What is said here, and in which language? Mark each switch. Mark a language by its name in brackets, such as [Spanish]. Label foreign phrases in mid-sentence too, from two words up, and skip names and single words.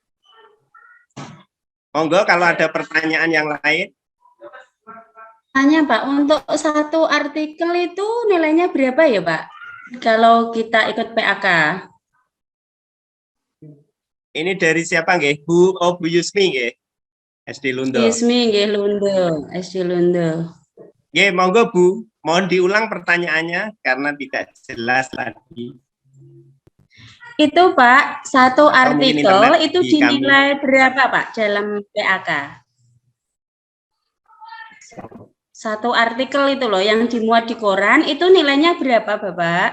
[Indonesian] Monggo kalau ada pertanyaan yang lain. Tanya Pak, untuk satu artikel itu nilainya berapa ya Pak? Kalau kita ikut PAK. Ini dari siapa nggih? Bu Yusmi nggih? SD Lundo. Yusmi nggih Lundo, SD Lundo. Nggih, monggo Bu, mohon diulang pertanyaannya karena tidak jelas lagi. Itu Pak, satu artikel itu dinilai kami. berapa Pak dalam PAK? Satu artikel itu loh yang dimuat di koran itu nilainya berapa Bapak?